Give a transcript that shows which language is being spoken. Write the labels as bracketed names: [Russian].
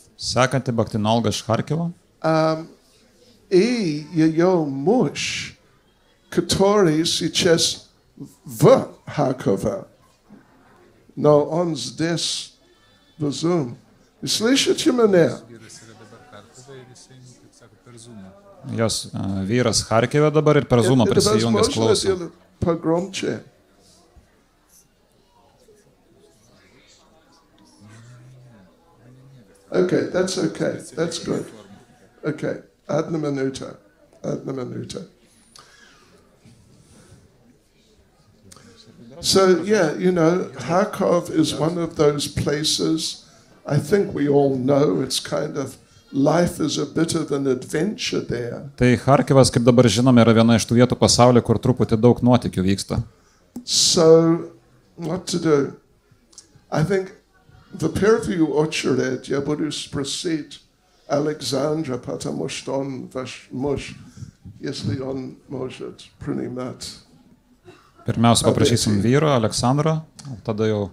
[Lithuanian] Sekanti Bhaktinolga iš Charkivo. [Russian] И ее муж, который сейчас в Харькове, но он здесь в Zoom. Вы слышите меня? [Lithuanian] Vyras yra dabar Charkove ir jisai, kaip sako, per Zoomą. Jos vyras Charkive dabar ir per Zoomą [Russian] Это [Lithuanian] prisijungęs [Russian] возможно [Lithuanian] klauso. [Russian] сделать погромче? [English] Okay, that's okay. That's good. [Russian] Okay, одна минута. [English] So, yeah, you know, Kharkov is one of those places, I think we all know, it's kind of, life is a bit of an adventure there. [Lithuanian] Tai Charkivas, kaip dabar žinome, yra viena iš tų vietų pasaulyje, kur truputį daug nuotykių vyksta. [English] So, what to do? I think the pair of you [Russian] очередь, я буду спросить Александра, потому что он ваш муж, если он может принимать. [Lithuanian] Pirmiausia, paprašysim vyro, Aleksandro, tada jau